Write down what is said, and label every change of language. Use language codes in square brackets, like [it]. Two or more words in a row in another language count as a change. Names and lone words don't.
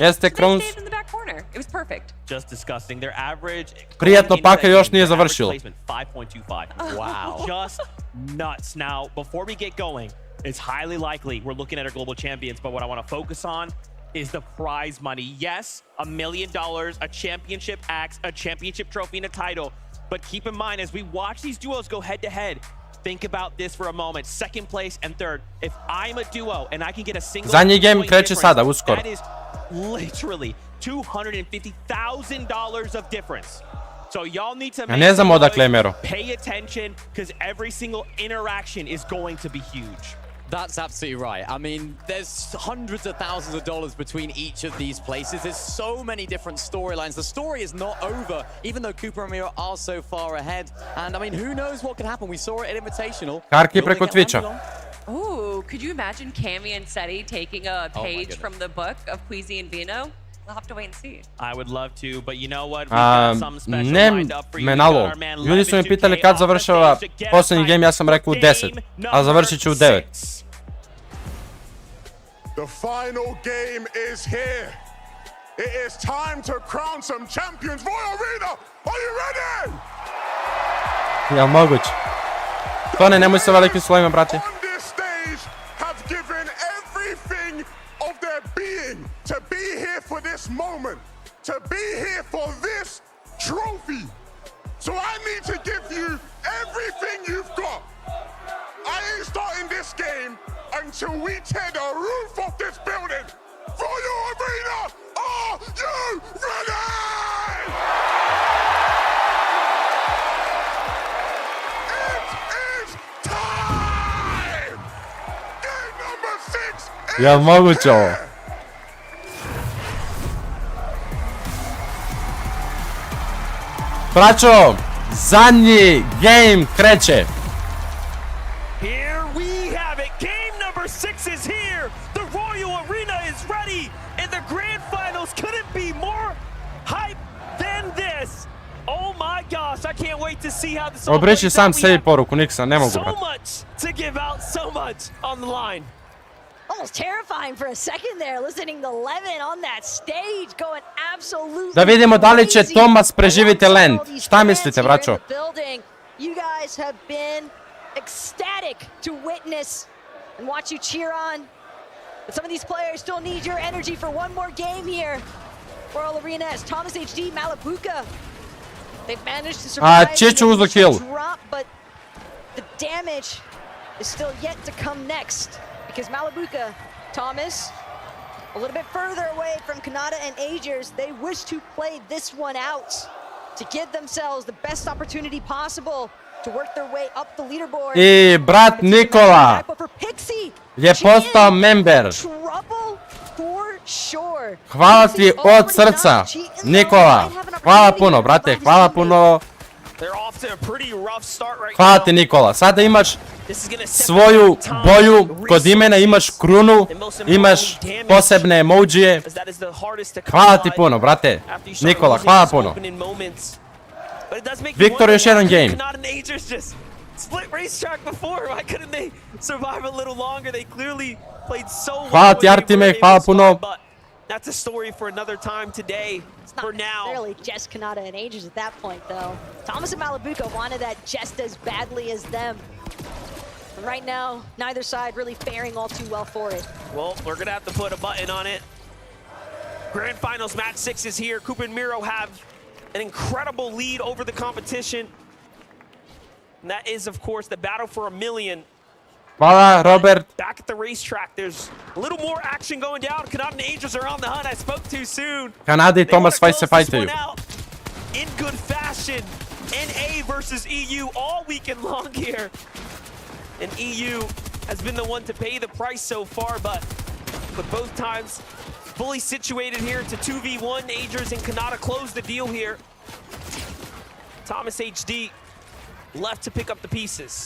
[bs] Jeste, [en] so they Kronos. stayed in the back corner. It was perfect. Just disgusting. Their average. [bs] Prijatno, Paka još nije završilo. [en] 5.25. Wow. Just nuts. Now, before we get going, it's highly likely we're looking at our global champions, but what I want to focus on is the prize money. Yes, $1 million, a championship axe, a championship trophy, and a title. But keep in mind, as we watch these duos go head-to-head, think about this for a moment. Second place and third. If I'm a duo and I can get a single [bs] Zadnji game [en] point [bs] kreće [en] difference, [bs] sada, uskoro. [en] that is literally $250,000 of difference. So y'all need to [bs] Ja ne znam odakle je mero. [en] pay attention because every single interaction is going to be huge. That's absolutely right. I mean, there's hundreds of thousands of dollars between each of these places. There's so many different storylines. The story is not over, even though Cooper and Miro are so far ahead. And I mean, who knows what can happen? We saw it at Invitational. Karki preko Twitcha. Ooh, could you imagine Cammy and Seti taking a page from the book of Queasy and Vino? We'll have to wait and see. I would love to, but you know what? We got some special lined up for you. [bs] Ne, [en] We got [bs] menalo. [en] our man [bs] Ljudi su me [en] Levin [bs] pitali [en] 2K [bs] kad [en] off the [bs] završava [en] stage to get [bs] posljednji [en] us [bs] game, ja sam rekao u 10, a završit ću u 9. [en] The final game is here. It is time to crown some champions. Royal Arena, are you ready? [bs] Jel moguće? To ne, nemoj sa velikim slovima, brate. [en] On this stage have given everything of their being to be here for this moment, to be here for this trophy. So I need to give you everything you've got. I ain't starting this game until we tear the roof off this building. Royal Arena, are you ready? It is time! Game number 6 is [bs] Jel moguće ovo? Braćo, zadnji game kreće. [en] Here we have it. Game number 6 is here. The Royal Arena is ready. And the grand finals couldn't be more hype than this. Oh my gosh, I can't wait to see how this all [bs] Obriši [en] plays [bs] sam [en] out. We [bs] sebi [en] have [bs] poruku, Niksa, ne mogu, [en] so [bs] brate. [en] much to give out, so much on the line. Almost terrifying for a second there, listening to Levin on that stage, going absolutely [bs] Da vidimo da li će [en] crazy [bs] Tomas preživiti land. [en] alongside all these [bs] Šta [en] fans [bs] mislite, [en] here in [bs] braćo? [en] the building. You guys have been ecstatic to witness and watch you cheer on. But some of these players still need your energy for one more game here. Royal Arena as Thomas HD, Malabuka. They've managed to survive [bs] Čiću [en] the [bs] uzeo [en] initial [bs] kill. [en] drop, but the damage is still yet to come next. Because Malabuka, Thomas, a little bit further away from Kanata and Agers, they wish to play this one out to give themselves the best opportunity possible to work their way up the leaderboard. [bs] I brat Nikola [en] But for Pixie, [bs] je postao member. [en] trouble for sure. [bs] Hvala ti od srca, Nikola. Hvala puno, brate, hvala puno. [en] They're off to a pretty rough start right [bs] Hvala [en] now. [bs] ti, Nikola. Sada imaš [en] This is gonna [bs] svoju boju kod imena, imaš krunu, imaš posebne emojije. [en] as that is the hardest to come [bs] Hvala ti [en] by [bs] puno, brate. [en] after you start [bs] Nikola, [en] losing [bs] hvala [en] these [bs] puno. [en] opening moments. But it does make you [bs] Viktor, [en] wonder [bs] još jedan [en] why [bs] game. [en] Kanata and Agers just split racetrack before. Why couldn't they survive a little longer? They clearly played so well. [bs] Hvala [en] when [bs] ti, [en] they [bs] Artime, [en] were able [bs] hvala [en] to [bs] puno. [en] survive, but that's a story for another time today. For now. Necessarily just Kanata and Agers at that point, though. Thomas and Malabuka wanted that just as badly as them. And right now, neither side really faring all too well for it. Well, we're gonna have to put a button on it. Grand Finals match 6 is here. Cooper and Miro have an incredible lead over the competition. And that is, of course, the battle for $1 million. [bs] Hvala, Robert. [en] Back at the racetrack, there's a little more action going down. Kanata and Agers are on the hunt. I spoke too soon. [bs] Kanada i Tomas se [en] Close this [bs] fajtaju. [en] one out in good fashion. NA versus EU all weekend long here. And EU has been the one to pay the price so far, but both times fully situated here to 2v1. Agers and Kanata close the deal here. Thomas HD left to pick up the pieces.